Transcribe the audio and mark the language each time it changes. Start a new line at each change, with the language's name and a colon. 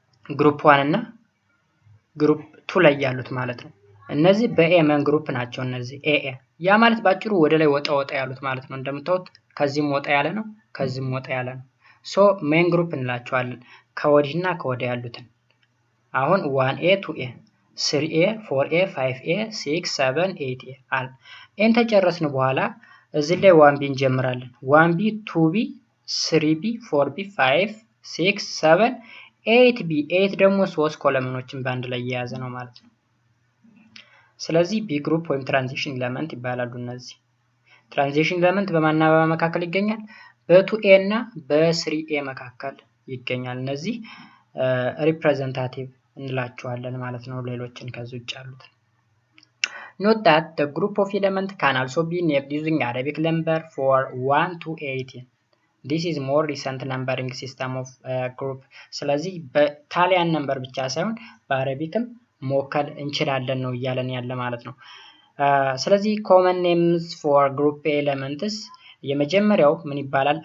Amharic: ግሩፕ 1 እና ግሩፕ 2 ላይ ያሉት ማለት ነው። እነዚህ በኤ መን ግሩፕ ናቸው። እነዚህ ኤኤ ያ ማለት ባጭሩ ወደ ላይ ወጣ ያሉት ማለት ነው። እንደምታዩት ከዚህም ወጣ ያለ ነው፣ ከዚህም ወጣ ያለ ነው። ሶ ሜን ግሩፕ እንላቸዋለን ከወዲህና ከወዲህ ያሉትን። አሁን 1ኤ 2ኤ 3ኤ 4ኤ 5ኤ 6 7 8ኤ አለ። ኤን ተጨረስን በኋላ እዚህ ላይ 1ቢ እንጀምራለን። 1ቢ 2ቢ 3b 4b 5 6 7 8b 8 ደግሞ 3 ኮለመኖችን በአንድ ላይ የያዘ ነው ማለት ነው። ስለዚህ ቢ ግሩፕ ወይም ትራንዚሽን ኤሌመንት ይባላሉ። እነዚህ ትራንዚሽን ኤሌመንት በማና በመካከል ይገኛል? በ2a እና በ3a መካከል ይገኛል። እነዚህ ሪፕሬዘንታቲቭ እንላቸዋለን ማለት ነው። ሌሎችን ከዚህ ውጭ ያሉት
English: Note that the group of element can also be named using Arabic number for 1 to 18. This is more recent numbering system of group.
Amharic: ስለዚህ በታሊያን ነምበር ብቻ ሳይሆን በአረቢክም መወከል እንችላለን ነው እያለን ያለ ማለት ነው። ስለዚህ
English: common names for group elements
Amharic: የመጀመሪያው ምን ይባላል?